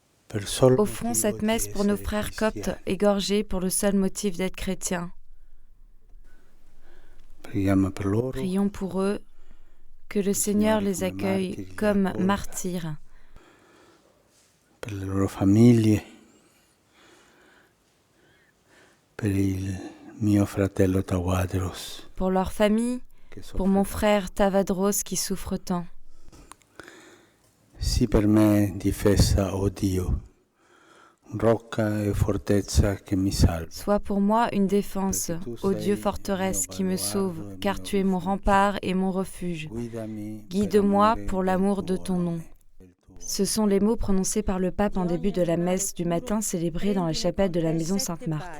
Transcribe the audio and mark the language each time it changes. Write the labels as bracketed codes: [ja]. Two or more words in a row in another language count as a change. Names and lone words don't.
[fr] Offrons cette messe pour nos frères coptes égorgés pour le seul motif d'être chrétiens. Prions pour eux, que le Seigneur les accueille comme martyrs. [it] Per le loro famiglie, per il mio fratello Tawadros. [fr] Pour leur famille, pour mon frère Tavadros qui souffre tant. [it] Sii per me difesa, o Dio, rocca e fortezza che mi salva. [fr] Sois pour moi une défense, ô Dieu forteresse qui me sauve, car tu es mon rempart et mon refuge. Guide-moi pour l'amour de ton nom. Ce sont les mots prononcés par le pape en début de la messe du matin célébrée dans la chapelle de la maison Sainte-Marthe.